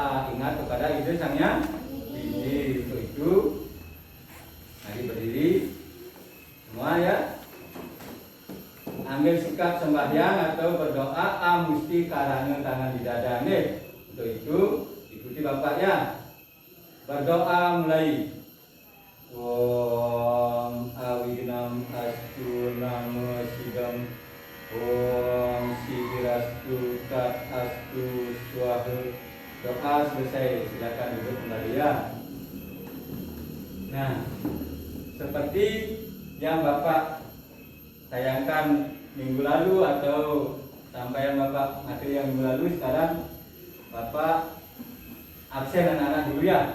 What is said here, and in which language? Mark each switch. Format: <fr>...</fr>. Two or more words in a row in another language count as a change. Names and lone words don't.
<id>Ingat kepada Ibu Sang Yang Widi. Itu mari berdiri semua ya. Ambil sikap sembahyang atau berdoa musti karana tangan di dada nih. Untuk itu ikuti Bapak ya. Berdoa mulai.</id> <sa>Om Awignam Astu Namo Sidam. Om Sidirastu Tat Astu Swaha.</sa> <id>Doa selesai, silakan duduk kembali ya. Nah, seperti yang Bapak tayangkan minggu lalu atau sampaian Bapak materi yang minggu lalu, sekarang Bapak absen anak-anak dulu ya.</id>